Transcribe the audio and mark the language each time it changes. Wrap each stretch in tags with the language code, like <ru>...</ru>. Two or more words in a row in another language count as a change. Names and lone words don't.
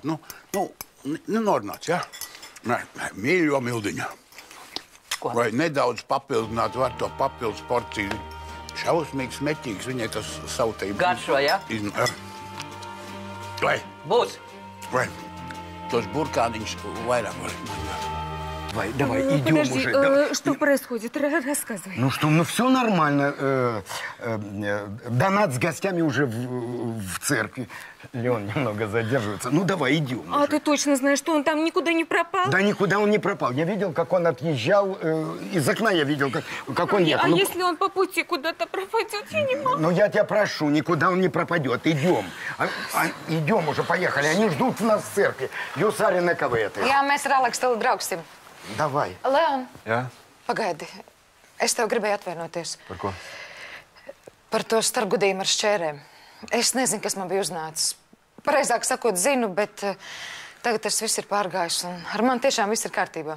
<lv>Norunāts, ja? Mīļo Mildiņa. Ko? Vai nedaudz papildināt var to papildus porciju? Šausmīgs, meķīgs, viņai tas sautējums. Garšo, ja? Vai? Būs. Vai? Tos burkāniņus vairāk var.</lv> <ru>Давай, идем Подожди, уже. что происходит? Рассказывай. Ну что, ну все нормально. Донат с гостями уже в церкви. Леон немного задерживается. Ну давай, идем. А ты точно знаешь, что он там никуда не пропал? Да никуда он не пропал. Я видел, как он отъезжал. Из окна я видел, как он ехал. А если он по пути куда-то пропадет, я не могу. Ну я тебя прошу, никуда он не пропадет. Идем. Идем уже, поехали. Они ждут нас в церкви.</ru> <lv>Jūs arī nekavēties. Jā, mēs ar Aleksu tev brauksim.</lv> <ru>Давай.</ru> <lv>Leon, Jā? pagaidi. Es tev gribēju atvainoties. Par ko? Par to starpgadījumu ar šķērēm. Es nezinu, kas man bija uznācis. Pareizāk sakot, zinu, bet Tagad tas viss ir pārgājis, un ar mani tiešām viss ir kārtībā.</lv>